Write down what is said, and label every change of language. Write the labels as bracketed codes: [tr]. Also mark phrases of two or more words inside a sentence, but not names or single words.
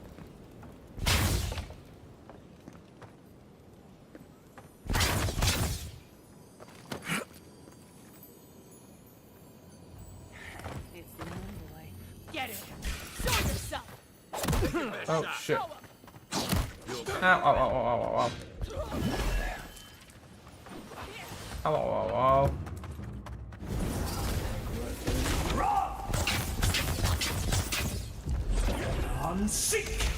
[en] It's the Envoy. Get it! Show yourself! Oh shit. Ow, ow, ow, ow, ow, ow. Ow, ow, ow, ow. Unseek!